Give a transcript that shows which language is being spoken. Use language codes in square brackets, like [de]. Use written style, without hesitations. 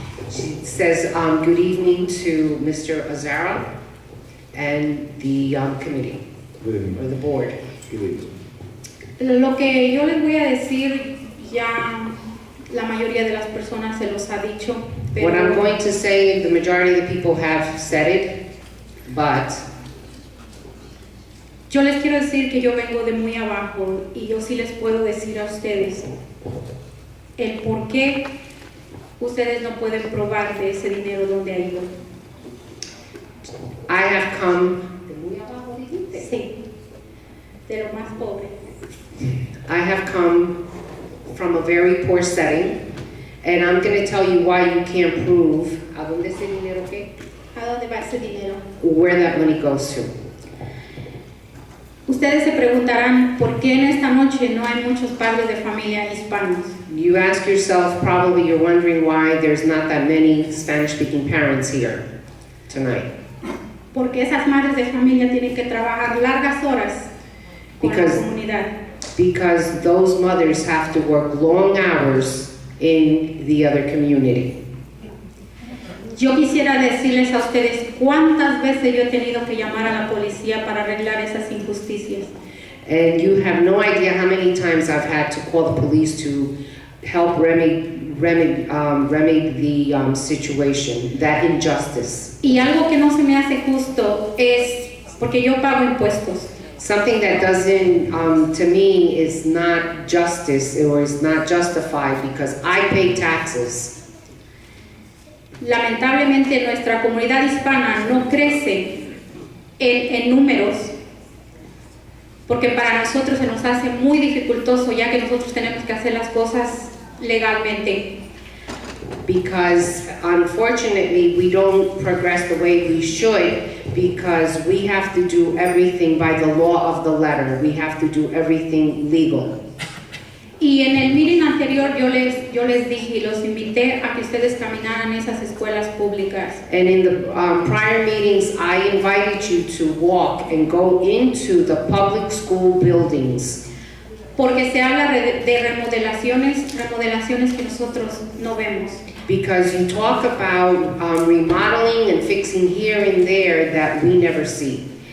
[en] She says, good evening to Mr. Azara and the committee, Good evening, or the ma'am. board. Good evening. [es] Lo que yo les voy a decir ya la mayoría de las personas se los ha dicho, [en] What I'm [es] pero [en] going to say, the majority of the people have said it, but [es] yo les quiero decir que yo vengo de muy abajo y yo sí les puedo decir a ustedes el por qué ustedes no pueden probar de ese dinero donde ha ido. [en] I have come, [es] de muy abajo dijiste. Sí, de lo más pobre. [en] I have come from a very poor setting, and I'm going to tell you why you can't prove [es] ¿a dónde ese dinero qué? ¿A dónde va ese dinero? [en] Where that money goes to. [es] Ustedes se preguntarán por qué en esta noche no hay muchos padres de familia hispanos. [en] You ask yourself, probably you're wondering why there's not that many Spanish-speaking parents here tonight. [es] Porque esas madres de familia tienen que trabajar largas horas con la [en] Because- [es] comunidad. [en] Because those mothers have to work long hours in the other community. [es] Yo quisiera decirles a ustedes cuántas veces yo he tenido que llamar a la policía para arreglar esas injusticias. [en] And you have no idea how many times I've had to call the police to help remedy the situation, that injustice. [es] Y algo que no se me hace justo es porque yo pago impuestos. [en] Something that doesn't, to me, is not justice or is not justified because I pay taxes. [es] Lamentablemente nuestra comunidad hispana no crece en números porque para nosotros se nos hace muy dificultoso ya que nosotros tenemos que hacer las cosas legalmente. [en] Because unfortunately, we don't progress the way we should because we have to do everything by the law of the letter. We have to do everything legal. [es] Y en el meeting anterior yo les dije y los invité a que ustedes caminaran esas escuelas públicas. [en] And in the prior meetings, I invited you to walk and go into the public school buildings [es] Porque se habla de remodelaciones que nosotros no vemos. [en] because you talk about remodeling and fixing here and there that we never see.